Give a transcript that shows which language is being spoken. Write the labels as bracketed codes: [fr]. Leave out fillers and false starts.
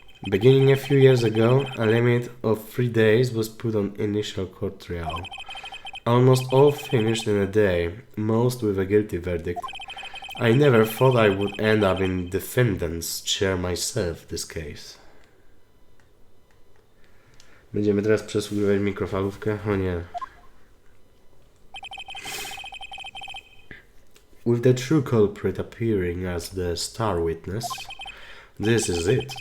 [en] Beginning a few years ago, a limit of 3 days was put on initial court trial. Almost all finished in a day, most with a guilty verdict. I never thought I would end up in defendant's chair myself this case. [pl] Będziemy teraz przesłuchiwać mikrofalówkę? O nie. [en] With the true culprit appearing as the star witness, this is it.